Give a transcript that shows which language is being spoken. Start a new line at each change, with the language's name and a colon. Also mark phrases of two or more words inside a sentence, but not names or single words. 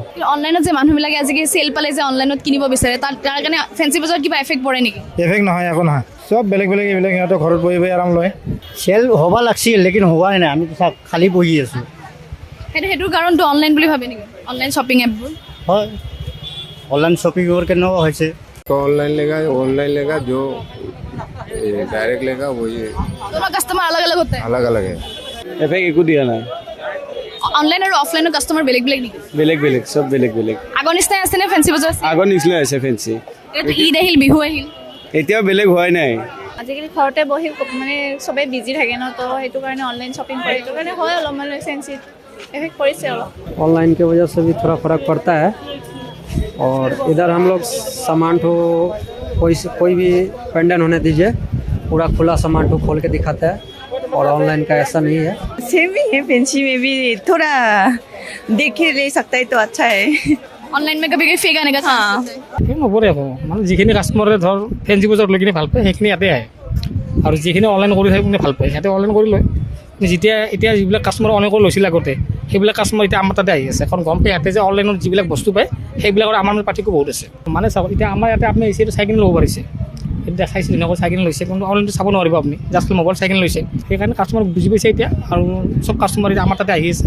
Assamese: অনলাইনত যে মানুহবিলাকে আজিকালি সেল পালে যে অনলাইনত কিনিব বিচাৰে তাৰ কাৰণে ফেন্সি বজাৰত কিবা এফেক্ট পৰে নেকি এফেক্ট নহয় একো নহয় সব বেলেগ এইবিলাক সিহঁতে ঘৰত বহি বহি আৰাম লয় চেল হ'ব লাগিছিল লেকিন হোৱাই নাই আমি খালি বহি আছোঁ সেইটোৰ কাৰণটো অনলাইন বুলি ভাবে নেকি অনলাইন শ্বপিং এপবোৰ হয় অনলাইন শ্বপিঙৰ কেনেকুৱা হৈছে
Hindi: तो ऑनलाइन लेगा जो डायरेक्ट लेगा वही दोनों कस्टमर अलग अलग होते हैं अलग अलग है
Assamese: এফেক্ট একো দিয়া নাই অনলাইন আৰু অফলাইনৰ কাস্টমাৰ বেলেগ বেলেগ নেকি বেলেগ চব বেলেগ আগৰ নিচিনাই আছে নে ফেন্সি বজাৰ আগৰ নিচিনা আছে ফেন্সি এইটো ঈদ আহিল বিহু আহিল এতিয়াও বেলেগ হোৱাই নাই আজিকালি ঘৰতে বহি মানে চবেই বিজি থাকে ন তো সেইটো কাৰণে অনলাইন শ্বপিং কৰে সেইটো কাৰণে হয় অলপমান ফেন্সিত এফেক্ট পৰিছে অলপ
Hindi: ऑनलाइन की वजह से भी थोड़ा फर्क पड़ता है और इधर हम लोग सामान तो कोई भी पेंडेंट होने दीजिए पूरा खुला सामान तो खोल के दिखाता है और ऑनलाइन का ऐसा नहीं है सेम ही है फैंसी में भी थोड़ा देख के ले सकता है तो अच्छा है ऑनलाइन में कभी कभी फेक आने का चांस আছে
Assamese: নপৰে আকৌ মানে যিখিনি কাষ্টমাৰে ধৰ ফেন্সি বজাৰত লৈ কিনে ভাল পায় সেইখিনি ইয়াতে আহে আৰু যিখিনি অনলাইন কৰি থাকে ভাল পায় সিহঁতে অনলাইন কৰি লয় এতিয়া যিবিলাক কাষ্টমাৰ অনলাইন কৰি লৈছিল আগতে সেইবিলাক কাষ্টমাৰ এতিয়া আমাৰ তাতে আহি আছে এখন গম পাই ইয়াতে যে অনলাইনত যিবিলাক বস্তু পায় সেইবিলাকৰ আমাৰ পাৰ্থক্য বহুত আছে মানে চাব এতিয়া আমাৰ ইয়াতে আপুনি এচিটো চাই কিনে ল'ব পাৰিছে সেইটো দেখাইছিল ধুনীয়াকৈ চাই কিনে লৈছে কিন্তু অনলাইনটো চাব নোৱাৰিব আপুনি জাষ্ট মোবাইল চাই কিনে লৈছে সেইকাৰণে কাষ্টমাৰ বুজি পাইছে এতিয়া আৰু চব কাষ্টমাৰ এতিয়া আমাৰ তাতে আহি আছে